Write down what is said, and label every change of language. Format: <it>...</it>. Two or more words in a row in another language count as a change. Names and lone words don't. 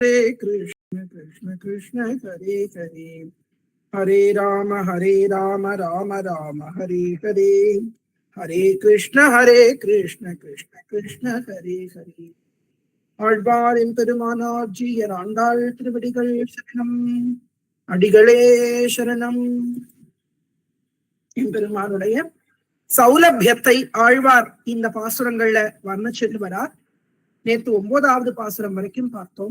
<sa>Hare Krishna, Krishna Krishna, Hare Hare, Hare Rama, Rama Rama, Hare Hare, Hare Krishna, Krishna Krishna, Hare Hare.</sa> <ta>ஆழ்வாரின் பெருமானார்ஜி ஆண்டாள் திருவடிகள் சரணம், அடிகளே சரணம். எம்பெருமானுடைய சௌலபியத்தை ஆழ்வார் இந்த பாசுரங்கள்ல வர்ணிச்சுட்டு வரார். நேற்று 9வது பாசுரம் வரைக்கும் பார்த்தோம்.</ta>